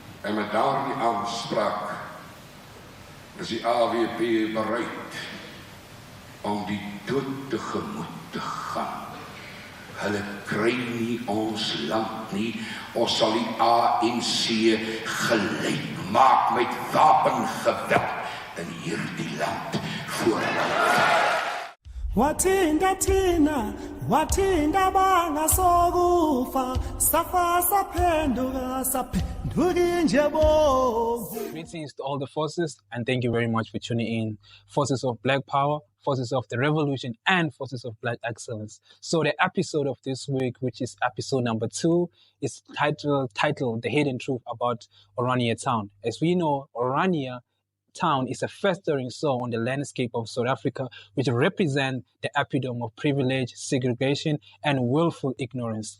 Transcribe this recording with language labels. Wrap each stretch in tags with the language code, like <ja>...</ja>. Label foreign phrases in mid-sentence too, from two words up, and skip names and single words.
<af>En met daardie aanspraak is die AWP bereid om die dood tegemoet te gaan. Hulle kry nie ons land nie. Ons sal die ANC gelyk maak met wapengeweld in hierdie land voor hulle.</af> <zu>Wathinda thina, wathinda bangasokufa, safa saphenduka saphenduka nje bovu.</zu> <en>Greetings to all the forces, and thank you very much for tuning in. Forces of Black Power, Forces of the Revolution, and Forces of Black Excellence. So the episode of this week, which is episode number 2, is titled The Hidden Truth About OraniaTown. As we know, OraniaTown is a festering sore on the landscape of South Africa, which represent the epitome of privilege, segregation, and willful ignorance.</en>